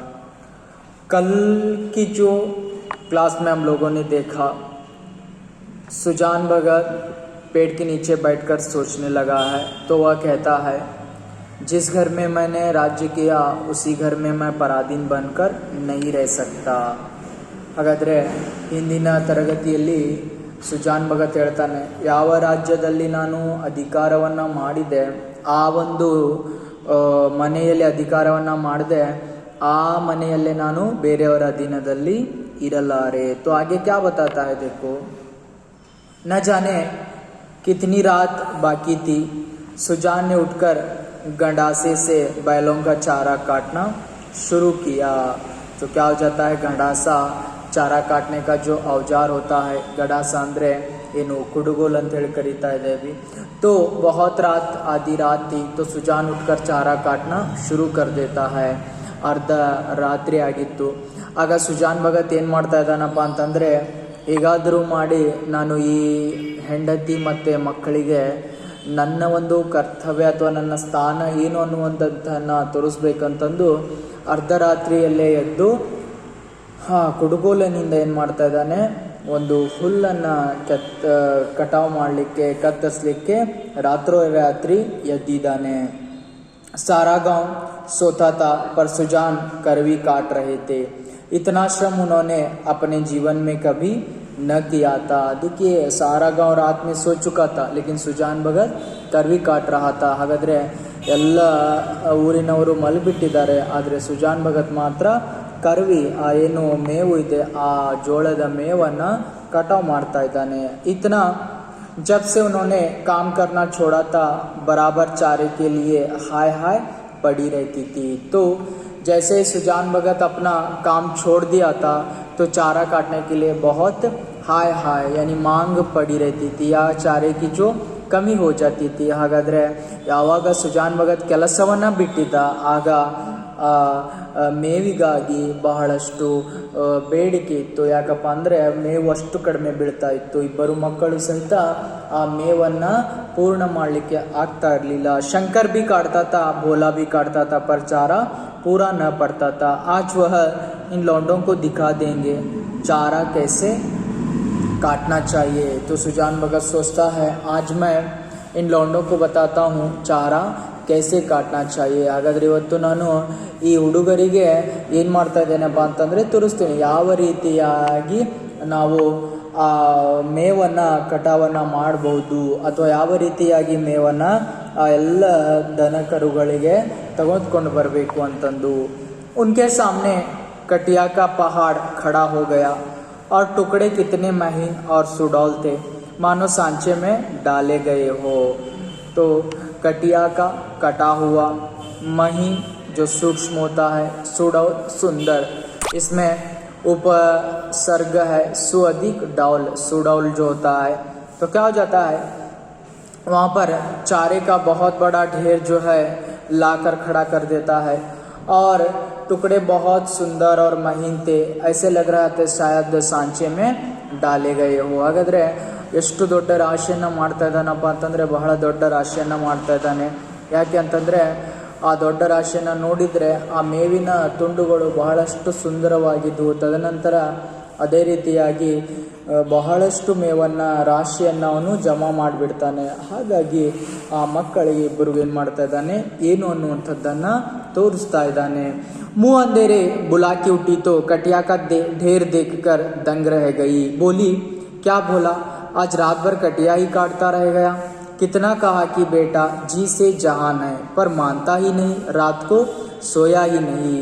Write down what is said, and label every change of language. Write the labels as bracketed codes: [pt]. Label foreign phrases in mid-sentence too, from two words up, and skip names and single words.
[hi] कल की जो क्लास में हम लोगों ने देखा, सुजान भगत पेड़ के नीचे बैठकर सोचने लगा है। तो वह कहता है, जिस घर में मैंने राज्य किया उसी घर में मैं पराधीन बनकर नहीं रह सकता। [kn] ಹಾಗಾದರೆ ಇಂದಿನ ತರಗತಿಯಲ್ಲಿ ಸುಜಾನ್ ಭಗತ್ ಹೇಳ್ತಾನೆ, ಯಾವ ರಾಜ್ಯದಲ್ಲಿ ನಾನು ಅಧಿಕಾರವನ್ನು ಮಾಡಿದೆ, ಆ ಒಂದು ಮನೆಯಲ್ಲಿ ಅಧಿಕಾರವನ್ನು ಮಾಡಿದೆ, ಆ ಮನೆಯಲ್ಲೇ ನಾನು ಬೇರೆಯವರ ಅಧೀನದಲ್ಲಿ ಇರಲಾರೆ। [hi] तो आगे क्या बताता है देखो, न जाने कितनी रात बाकी थी, सुजान ने उठकर गंडासे से बैलों का चारा काटना शुरू किया। तो क्या हो जाता है, गंडासा चारा काटने का जो औजार होता है, गडासा [kn] ಅಂದರೆ ಏನು ಕುಡುಗೋಲ್ ಅಂತ ಹೇಳಿ ಕರೀತಾ ಇದ್ದೇವೆ। [hi] तो बहुत रात आधी रात थी, तो सुजान उठकर चारा काटना शुरू कर देता है। [kn] ಅರ್ಧ ರಾತ್ರಿ ಆಗಿತ್ತು। ಆಗ ಸುಜಾನ್ ಭಗತ್ ಏನು ಮಾಡ್ತಾ ಇದ್ದಾನಪ್ಪ ಅಂತಂದರೆ, ಹೇಗಾದರೂ ಮಾಡಿ ನಾನು ಈ ಹೆಂಡತಿ ಮತ್ತು ಮಕ್ಕಳಿಗೆ ನನ್ನ ಒಂದು ಕರ್ತವ್ಯ ಅಥವಾ ನನ್ನ ಸ್ಥಾನ ಏನು ಅನ್ನುವಂಥದ್ದನ್ನು ತೋರಿಸ್ಬೇಕಂತಂದು ಅರ್ಧರಾತ್ರಿಯಲ್ಲೇ ಎದ್ದು ಕುಡುಗೋಲಿನಿಂದ ಏನು ಮಾಡ್ತಾ ಇದ್ದಾನೆ, ಒಂದು ಹುಲ್ಲನ್ನು ಕಟಾವು ಮಾಡಲಿಕ್ಕೆ ಕತ್ತರಿಸಲಿಕ್ಕೆ ರಾತ್ರೋರಾತ್ರಿ ಎದ್ದಿದ್ದಾನೆ। [hi] सारा गांव सोता था पर सुजान करवी काट रहे थे। इतना श्रम उन्होंने अपने जीवन में कभी न किया था। देखिए, सारा गांव रात में सो चुका था, लेकिन सुजान भगत करवी काट रहा था। [kn] ಹಾಗಾದರೆ ಎಲ್ಲ ಊರಿನವರು ಮಲಗಿಬಿಟ್ಟಿದ್ದಾರೆ, ಆದರೆ ಸುಜಾನ್ ಭಗತ್ ಮಾತ್ರ ಕರ್ವಿ ಏನು ಮೇವು ಇದೆ ಆ ಜೋಳದ ಮೇವನ್ನು ಕಟಾವು ಮಾಡ್ತಾ ಇದ್ದಾನೆ। [hi] इतना जब से उन्होंने काम करना छोड़ा था, बराबर चारे के लिए हाय हाय पड़ी रहती थी। तो जैसे सुजान भगत अपना काम छोड़ दिया था, तो चारा काटने के लिए बहुत हाय हाय यानी मांग पड़ी रहती थी, या चारे की जो ಕಮ್ಮಿ हो जाती थी। [kn] ಹಾಗಾದರೆ ಯಾವಾಗ ಸುಜಾನ್ ಭಗತ್ ಕೆಲಸವನ್ನು ಬಿಟ್ಟಿದ್ದ, ಆಗ ಮೇವಿಗಾಗಿ ಬಹಳಷ್ಟು ಬೇಡಿಕೆ ಇತ್ತು। ಯಾಕಪ್ಪ ಅಂದರೆ ಮೇವು ಅಷ್ಟು ಕಡಿಮೆ ಬೀಳ್ತಾ ಇತ್ತು, ಇಬ್ಬರು ಮಕ್ಕಳು ಸಹಿತ ಆ ಮೇವನ್ನು ಪೂರ್ಣ ಮಾಡಲಿಕ್ಕೆ ಆಗ್ತಾ ಇರಲಿಲ್ಲ। [hi] ಶಂಕರ್ भी काटता था, भोला भी काटता था, पर चारा पूरा न पड़ता था। आज वह इन लौंडों को दिखा देंगे चारा कैसे काटना चाहिए। तो सुजान भगत सोचता है, आज मैं इन लौंडों को बताता हूँ चारा कैसे काटना चाहिए। [kn] ಹಾಗಾದರೆ ಇವತ್ತು ನಾನು ಈ ಹುಡುಗರಿಗೆ ಏನು ಮಾಡ್ತಾ ಇದ್ದೇನಪ್ಪ ಅಂತಂದರೆ ತೋರಿಸ್ತೀನಿ, ಯಾವ ರೀತಿಯಾಗಿ ನಾವು ಆ ಮೇವನ್ನು ಕಟಾವನ್ನು ಮಾಡಬಹುದು, ಅಥವಾ ಯಾವ ರೀತಿಯಾಗಿ ಮೇವನ್ನು ಆ ಎಲ್ಲ ದನ ಕರುಗಳಿಗೆ ತೆಗೆದುಕೊಂಡು ಬರಬೇಕು ಅಂತಂದು। [hi] उनके सामने कटिया का पहाड़ खड़ा हो गया और टुकड़े कितने महीन और सुडौल थे, मानो सांचे में डाले गए हो। तो कटिया का कटा हुआ, महीन जो सूक्ष्म होता है, सुडौल सुंदर, इसमें उपसर्ग है सु अधिक डौल, सुडौल जो होता है। तो क्या हो जाता है, वहाँ पर चारे का बहुत बड़ा ढेर जो है लाकर खड़ा कर देता है, और टुकड़े बहुत सुंदर और महीन थे, ऐसे लग रहा था शायद सांचे में डाले गए हो। [kn] ಹಾಗಾದರೆ ಎಷ್ಟು ದೊಡ್ಡ ರಾಶಿಯನ್ನು ಮಾಡ್ತಾ ಇದ್ದಾನಪ್ಪ ಅಂತಂದರೆ, ಬಹಳ ದೊಡ್ಡ ರಾಶಿಯನ್ನು ಮಾಡ್ತಾ ಇದ್ದಾನೆ। ಯಾಕೆ ಅಂತಂದರೆ ಆ ದೊಡ್ಡ ರಾಶಿಯನ್ನು ನೋಡಿದರೆ ಆ ಮೇವಿನ ತುಂಡುಗಳು ಬಹಳಷ್ಟು ಸುಂದರವಾಗಿದ್ದವು। ತದನಂತರ ಅದೇ ರೀತಿಯಾಗಿ ಬಹಳಷ್ಟು ಮೇವನ್ನು ರಾಶಿಯನ್ನು ಅವನು ಜಮಾ ಮಾಡಿಬಿಡ್ತಾನೆ। ಹಾಗಾಗಿ ಆ ಮಕ್ಕಳಿಗೆ ಇಬ್ಬರಿಗೂ ಏನು ಮಾಡ್ತಾ ಇದ್ದಾನೆ, ಏನು ಅನ್ನುವಂಥದ್ದನ್ನು ತೋರಿಸ್ತಾ ಇದ್ದಾನೆ। [hi] मुँह अंधेरे बुला के उठी तो कटिया का ढेर देखकर दंग रह गई। बोली, क्या भोला, आज रात भर कटिया ही काटता रह गया। कितना कहा कि बेटा जी से जहान है, पर मानता ही नहीं, रात को सोया ही नहीं।